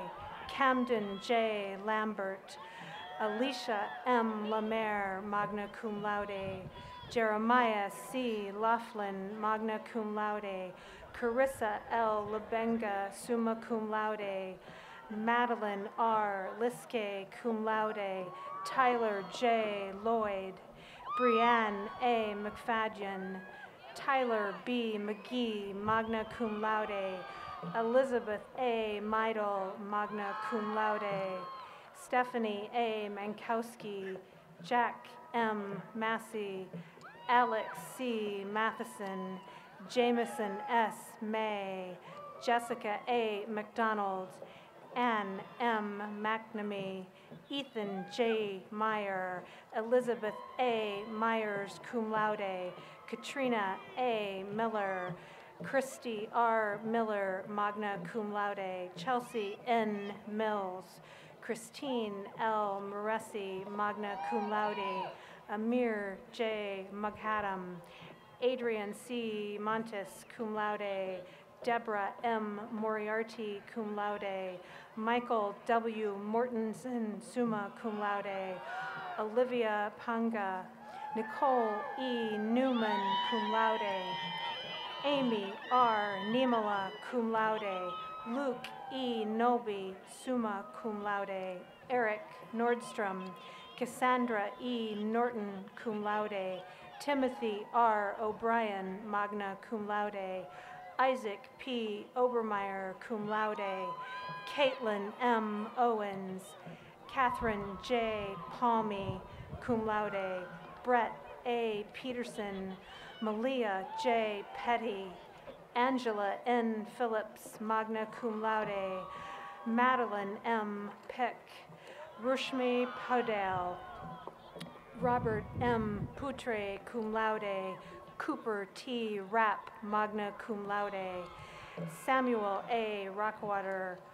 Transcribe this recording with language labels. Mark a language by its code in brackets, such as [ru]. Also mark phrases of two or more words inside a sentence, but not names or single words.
[en] Camden J. Lambert. Alicia M. [la] Lemaire, magna cum laude. [en] Jeremiah C. [la] Laughlin, magna cum laude. [en] Carissa L. [la] Lebenga, summa cum laude. [en] Madeline R. Liske, [la] cum laude. [en] Tyler J. Lloyd. Brianne A. McFadden. Tyler B. McGee, [la] magna cum laude. [en] Elizabeth A. Meidel, [la] magna cum laude. [en] Stephanie A. Mankowski. Jack M. Massey. Alex C. Matheson. Jameson S. May. Jessica A. McDonald. Ann M. McNamee. Ethan J. Meyer. Elizabeth A. Myers, [la] cum laude. [en] Katrina A. Miller. Christy R. Miller, [la] magna cum laude. [en] Chelsea N. Mills. Christine L. Moresi, [la] magna cum laude. [en] Amir J. Mughaddam. Adrian C. Montes, [la] cum laude. [en] Deborah M. Moriarty, [la] cum laude. [en] Michael W. [la] Mortensen, summa cum laude. [en] Olivia Panga. Nicole E. Newman, [la] cum laude. [en] Amy R. Niemela, [la] cum laude. [en] Luke E. Noby, [la] summa cum laude. [en] Eric Nordstrom. Cassandra E. Norton, [la] cum laude. [en] Timothy R. O'Brien, [la] magna cum laude. [en] Isaac P. Obermeyer, [la] cum laude. [en] Caitlin M. Owens. Catherine J. [la] Palmy, cum laude. [en] Brett A. Peterson. Malia J. Petty. Angela N. Phillips, [la] magna cum laude. [en] Madeline M. Pick. Rushmi Podale. Robert M. Putre, [la] cum laude. [en] Cooper T. Rapp, [la] magna cum laude. [en] Samuel A. Rockwater.